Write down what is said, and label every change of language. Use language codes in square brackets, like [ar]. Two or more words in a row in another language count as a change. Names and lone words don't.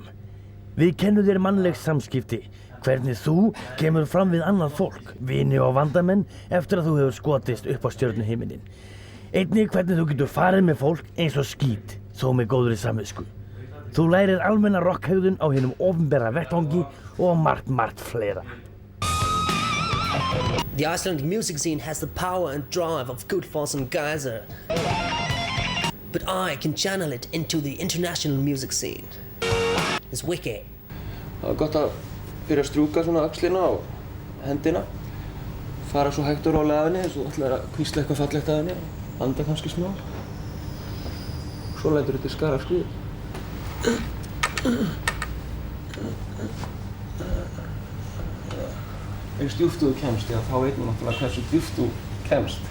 [is] Við kennum þér mannleg samskipti, hvernig þú kemur fram við annað fólk, vini og vandamenn eftir að þú hefur skotist upp á stjörnuhimininn. Einnig hvernig þú getur farið með fólk eins og skít, þó með góðri samvisku. Þú lærir almenna rockhegðun á hinum opinbera vettvangi og margt fleira. [en] The Icelandic music scene has the power and drive of Gullfoss and Geyser. But I can channel it into the international music scene. It's wicked. [is] Það var gott að byrja að strjúka svona axlina og hendina. Fara svo hægt og rólega að henni eins og ætlar að hvísla eitthvað fallegt að henni. Anda kannski smá. Svo lætur þetta skara skrið. Eins djúpt þú kemst, já, þá veit maður náttúrulega hversu djúpt þú kemst.